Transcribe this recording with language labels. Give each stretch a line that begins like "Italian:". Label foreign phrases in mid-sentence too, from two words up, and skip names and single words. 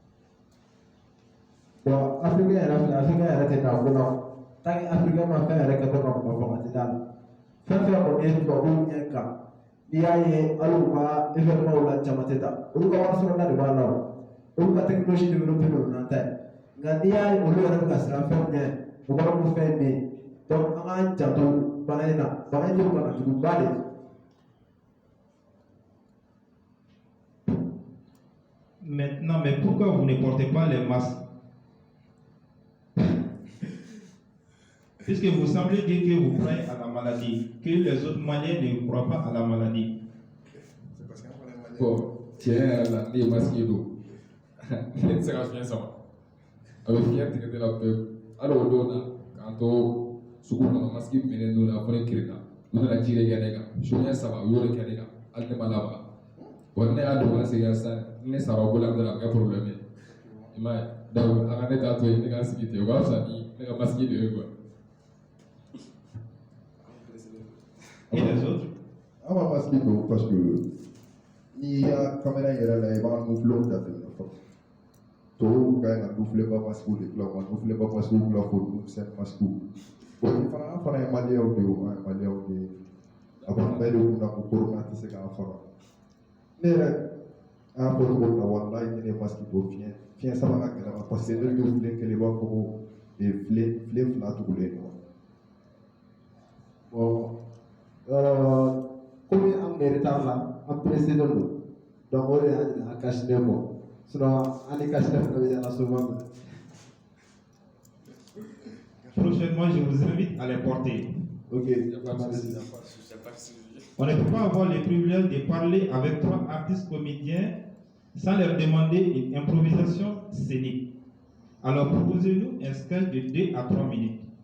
Bambara: Bon Africain yɛrɛ tɛ na ko la
French: tant que
Bambara: Africain ma fɛn yɛrɛ kɛtɔ ka kuma fɔ a tɛ d'a la fɛn fɛn kɔni ye tubabuw ɲɛ kan n'i y'a ye hali u ka événement la caman tɛ taa olu ka wari sɔrɔda de b'a la o olu ka
French: technologie développée
Bambara: don n'an ta ye nka n'i y'a ye olu yɛrɛ bɛ ka siran fɛn ɲɛ o kɔrɔ ko fɛn bɛ yen donc an k'an janto bana in na bana in ye bana juguba de ye.
French: Maintenant, mais pourquoi vous ne portez pas les masques? Puisque vous semblez dire que vous croyez à la maladie, que les autres Maliens ne croient pas à la maladie. C'est parce qu'un problème Bon, tiens,
Bambara: la ni masque do. Ne se ka fiɲɛ sama. A bɛ fiɲɛ tigɛ la pewu. Hali o don na k'an to sugu kɔnɔ masque minɛnen don na fɔ ne kirinna. U nana ci de kɛ ne kan. Suɲɛ 3 u y'o de kɛ ne kan. Hali ne ma laban. Bon ne y'a dɔn ka segin sisan ne sara o bolo an bɛ na kɛ problème ye. I m'a ye. Donc a ka ne t'a to yen ne ka sigi ten o b'a fisa ni ne ka masque de ye quoi.
French: Et les autres?
Bambara: An b'a masque don
French: parce que
Bambara: n'i y'a caméra yɛrɛ la i b'an mouflon jateminɛ fɔlɔ tɔw ka ɲi ka moufleba masque de dilan ka moufleba masque dilan fo misɛn masque bon fana an fana ye maliyɛnw de ye an ye maliyɛnw de ye a kɔni bɛɛ de kunna ko corona tɛ se k'an faga ne yɛrɛ an y'a fɔ cogo min na walayi ne ye masque don fiɲɛ sama ka gɛlɛn ma
French: parce que
Bambara: ne bɛ filen kelen i b'a fɔ ko filen 2 tugulen don.
French: Bon comme
Bambara: an bɛ retard la an pressé don donc o de y'a jira an kasinen bɔ sinon an ni kasinen fana bɛ ɲɛna souvent.
French: Prochainement, je vous invite à les porter. Ok, Merci. On ne peut pas avoir le privilège de parler avec 3 artistes comédiens sans leur demander une improvisation scénique. Alors proposez-nous un sketch de 2 à 3 minutes.